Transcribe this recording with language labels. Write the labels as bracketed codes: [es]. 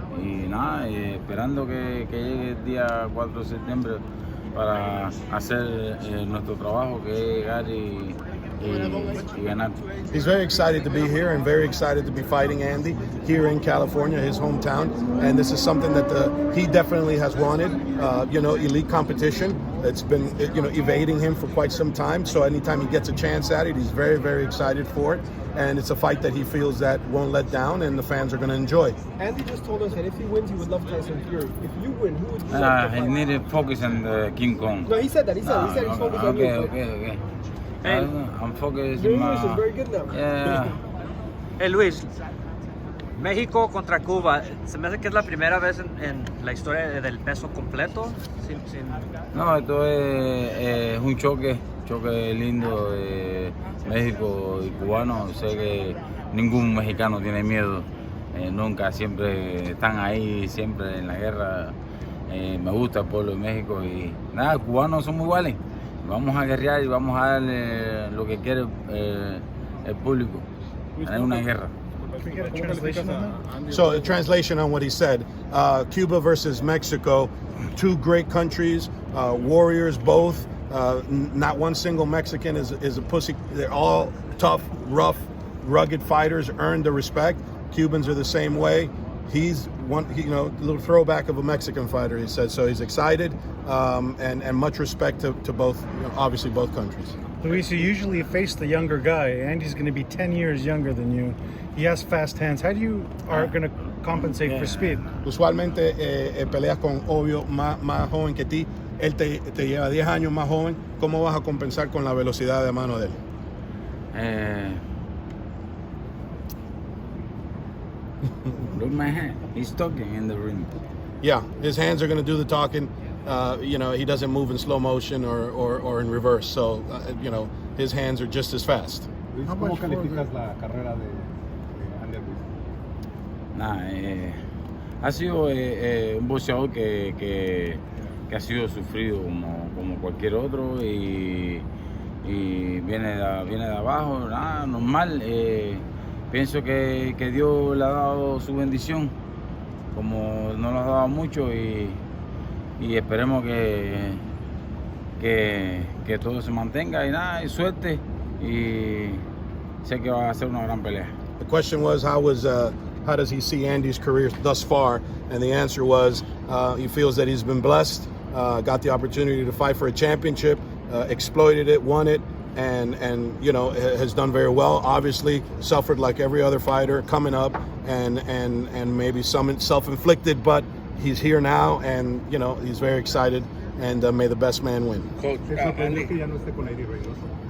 [es] Y nada, esperando que llegue el día 4 de septiembre para hacer nuestro trabajo, que es llegar y ganar. [en] He's very excited to be here and very excited to be fighting Andy here in California, his hometown. And this is something that he definitely has wanted. Elite competition. It's been evading him for quite some time. So anytime he gets a chance at it, he's very, very excited for it. And it's a fight that he feels that won't let down, and the fans are going to enjoy. Andy just told us that if he wins, he would love Tyson Fury. If you win, who would you love to He fight? need to focus on the King Kong. No, he said that. He said he's focused on you. Okay. I'm focused. Your English is very good now. Yeah. [es] Hey Luis, México contra Cuba, se me hace que es la primera vez en la historia del peso completo. No, esto es un choque lindo de México y cubano. Sé que ningún mexicano tiene miedo, nunca, siempre están ahí, siempre en la guerra. Me gusta el pueblo de México y nada, cubanos somos iguales. Vamos a guerrear y vamos a darle lo que quiere el público. Es una guerra. [en] So, a translation on what he said: Cuba versus Mexico, two great countries, warriors both. Not one single Mexican is a pussy. They're all tough, rough, rugged fighters, earned the respect. Cubans are the same way. He's one, a little throwback of a Mexican fighter, he said. So he's excited, and much respect to both, obviously both countries. Luis, you usually face the younger guy. Andy's going to be 10 years younger than you. He has fast hands. How do you are going to compensate for speed? [es] Usualmente peleas con obvio más joven que ti. Él te lleva 10 años más joven. ¿Cómo vas a compensar con la velocidad de mano de él? [en] Look my hand. He's talking in the ring. Yeah, his hands are going to do the talking. He doesn't move in slow motion or in reverse. So, his hands are just as fast. [es] ¿Cómo calificas la carrera de Andy Ruiz? Nah, ha sido un boxeador que ha sido sufrido como cualquier otro y viene de abajo, nada, normal. Pienso que Dios le ha dado su bendición, como no lo ha dado mucho, y esperemos que todo se mantenga y nada, y suerte, y sé que va a ser una gran pelea. [en] The question was, how does he see Andy's career thus far? And the answer was, he feels that he's been blessed, got the opportunity to fight for a championship, exploited it, won it, and has done very well. Obviously suffered like every other fighter coming up, and maybe some self-inflicted, but he's here now, and he's very excited, and may the best man win. [es] ¿Te sorprendió que ya no esté con Eddie Reynoso?